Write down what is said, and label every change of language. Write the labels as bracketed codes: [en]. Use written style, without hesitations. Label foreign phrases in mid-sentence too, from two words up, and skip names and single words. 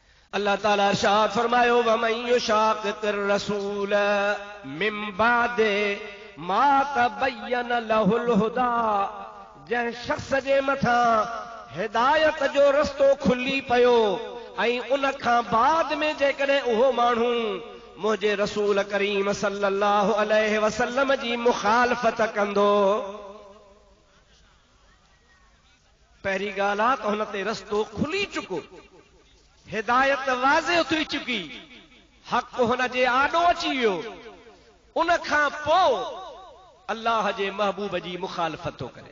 [sd] अल्लाह ताला इरशाद फरमायो [ar] ومن يشاقق الرسول من بعد ما تبين له الهدى, [sd] जंहिं शख़्स जे मथां हिदायत जो रस्तो खुली पियो ऐं उन खां बाद में जेकॾहिं उहो माण्हू मुंहिंजे रसूल करीम [ar] صلى الله عليه وسلم [sd] जी मुखालफ़त कंदो, पहिरीं ॻाल्हि आहे त हुन ते रस्तो खुली चुको, हिदायत वाज़िह थी चुकी, हक़ हुन जे आॾो अची वियो, उन खां पोइ अल्लाह जे महबूब जी मुखालफ़त थो करे।